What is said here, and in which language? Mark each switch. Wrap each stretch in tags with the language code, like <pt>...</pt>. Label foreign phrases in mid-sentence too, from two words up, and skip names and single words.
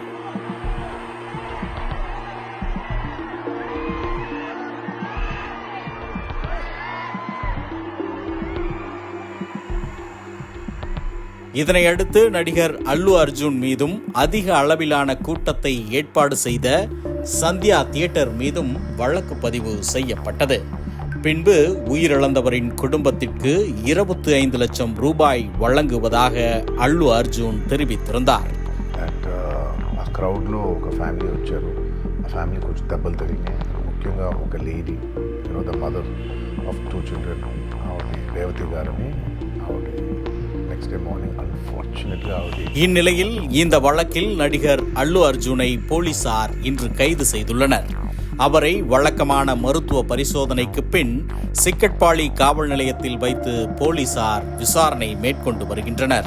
<ta>இதனையடுத்து நடிகர் அல்லு அர்ஜுன் மீதும் அதிக அளவிலான கூட்டத்தை ஏற்பாடு செய்த சந்தியா தியேட்டர் மீதும் வழக்கு பதிவு செய்யப்பட்டது. பின்பு உயிரிழந்தவரின் குடும்பத்திற்கு 25 லட்சம் ரூபாய் வழங்குவதாக அல்லு அர்ஜுன் தெரிவித்திருந்தார்.</ta> <te>ముఖ్యంగా ఒక లేడీ</te> <en>the mother of 2 children</en> <te>రేవతి గారిని</te> <ta>இந்நிலையில் இந்த வழக்கில் நடிகர் அல்லு அர்ஜுனை போலீசார் இன்று கைது செய்துள்ளனர். அவரை வழக்கமான மருத்துவ பரிசோதனைக்கு பின் சிக்கட்பாளி காவல் நிலையத்தில் வைத்து போலீசார் விசாரணை மேற்கொண்டு வருகின்றனர்.</ta>